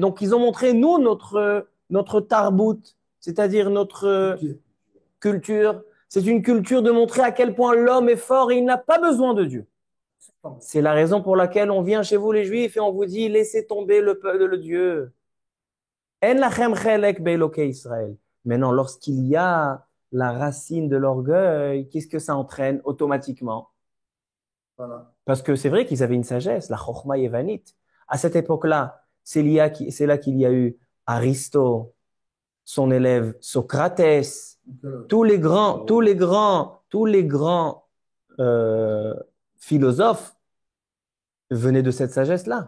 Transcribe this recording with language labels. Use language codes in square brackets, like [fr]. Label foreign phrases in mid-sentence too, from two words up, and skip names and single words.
[fr] Donc, ils ont montré, nous, notre tarbout, c'est-à-dire notre culture. C'est une culture de montrer à quel point l'homme est fort et il n'a pas besoin de Dieu. C'est la raison pour laquelle on vient chez vous, les Juifs, et on vous dit, laissez tomber le peuple, le Dieu. [he] אין לכם חלק באלוקי ישראל. [fr] Maintenant, lorsqu'il y a la racine de l'orgueil, qu'est-ce que ça entraîne automatiquement? voilà. Parce que c'est vrai qu'ils avaient une sagesse, la chokhma yévanite. À cette époque-là, c'est là qu'il y a eu Aristote, son élève Socrates, tous les grands euh, philosophes venaient de cette sagesse-là.